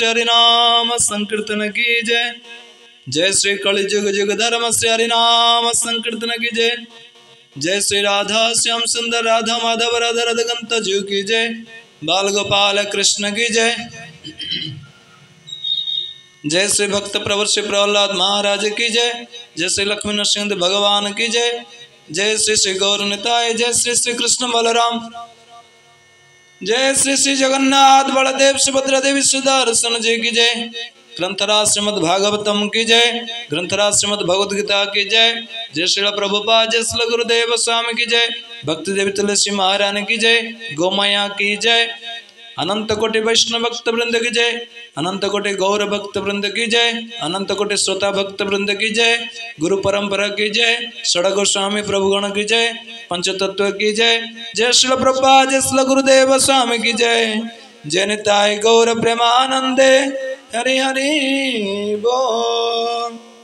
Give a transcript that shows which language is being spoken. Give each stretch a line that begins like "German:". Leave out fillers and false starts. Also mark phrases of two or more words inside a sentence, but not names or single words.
Hindi: हरिनाम संकीर्तन की जय जय श्री कलि जुग जुग धर्म श्री हरिनाम संकीर्तन की जय जय श्री राधा श्याम सुंदर राधा माधव राधा रधगंत जीव की जय बाल गोपाल कृष्ण की जय जय श्री भक्त प्रवर श्री प्रहलाद महाराज की जय जय श्री लक्ष्मी नरसिंह भगवान की जय जय श्री श्री गौर निताय जय श्री श्री कृष्ण बलराम जय श्री श्री जगन्नाथ बलदेव सुभद्रा देवी सुदर्शन जी की जय ग्रंथराज श्रीमद् भागवतम की जय ग्रंथराज श्रीमद् भगवद गीता की जय जय श्री प्रभुपाद जय श्री गुरुदेव स्वामी की जय भक्ति देवी तुलसी महारानी की जय गोमाया की जय अनंत कोटि वैष्णव भक्त वृंद की जय अनंत कोटि गौर भक्त वृंद की जय अनंत कोटि श्रोता भक्त वृंद की जय गुरु परंपरा की जय षड गोस्वामी प्रभुगण की जय पंचतत्व की जय जय श्री प्रभुपाद जय श्री गुरुदेव स्वामी की जय जय
Bangla: নিতাই গৌর প্রেমানন্দে হরি হরি বোল।